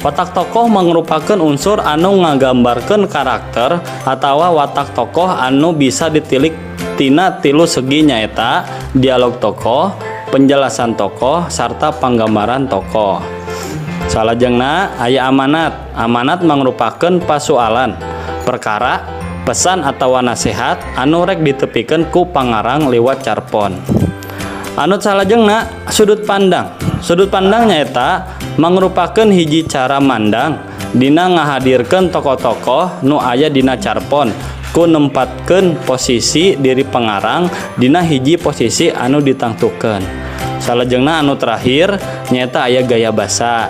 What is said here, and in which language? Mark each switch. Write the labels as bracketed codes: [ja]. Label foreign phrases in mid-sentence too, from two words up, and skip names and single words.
[su] Watak tokoh mangrupakeun unsur anu ngagambarkeun karakter atawa watak tokoh anu bisa ditilik tina 3 segi nyaeta dialog tokoh, penjelasan tokoh, sarta panggambaran tokoh. Salajengna aya amanat. Amanat mangrupakeun pasoalan, perkara, pesan atawa nasihat anu rek ditepikeun ku pangarang liwat carpon. Anu salajengna sudut pandang. Sudut pandang nyaeta mangrupakeun hiji cara mandang dina ngahadirkeun tokoh-tokoh nu aya dina carpon ku nempatkeun posisi diri pengarang dina hiji posisi anu ditangtukeun. Salajengna anu terakhir nyaeta aya gaya basa.